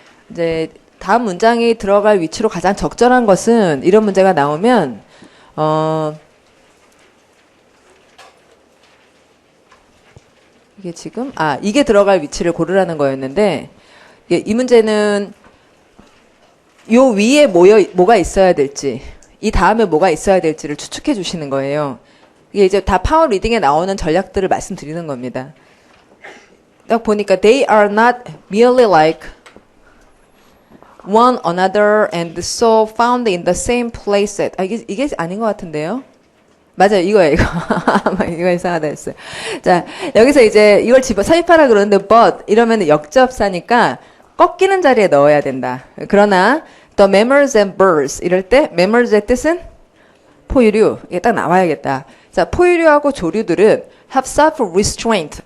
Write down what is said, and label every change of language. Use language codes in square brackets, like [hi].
[ko] 이제 다음 문장이 들어갈 위치로 가장 적절한 것은 이런 문제가 나오면 이게 지금 이게 들어갈 위치를 고르라는 거였는데 이 문제는 요 위에 뭐가 있어야 될지 이 다음에 뭐가 있어야 될지를 추측해 주시는 거예요. 이게 이제 다 파워 리딩에 나오는 전략들을 말씀드리는 겁니다. 딱 보니까 [en] they are not merely like one another and so found in the same place at [ko] 이게 아닌 것 같은데요. 맞아요. 이거예요. 이거. 이거 이상하다 했어요. 자, 여기서 이제 이걸 삽입하라 그러는데 but 이러면 역접사니까 꺾이는 자리에 넣어야 된다. 그러나 [en] the mammals and birds [ko] 이럴 때 mammals의 뜻은 포유류. 이게 딱 나와야겠다. 자, 포유류하고 조류들은 [en] have self-restraint.